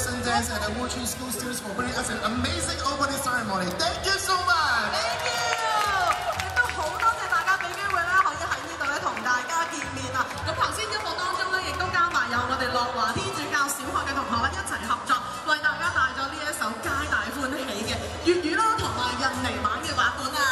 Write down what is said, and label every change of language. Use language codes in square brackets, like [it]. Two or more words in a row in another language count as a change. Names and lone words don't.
[en] dance and the Wuchun School students for bringing us an amazing opening ceremony. Thank you so much. Thank you. [yue] 亦都好多謝大家俾機會咧，可以喺呢度咧同大家見面啊！咁頭先音樂當中咧，亦都加埋有我哋樂華天主教小學嘅同學咧一齊合作，為大家帶咗呢一首《皆大歡喜》嘅粵語啦，同埋印尼版嘅版本啊！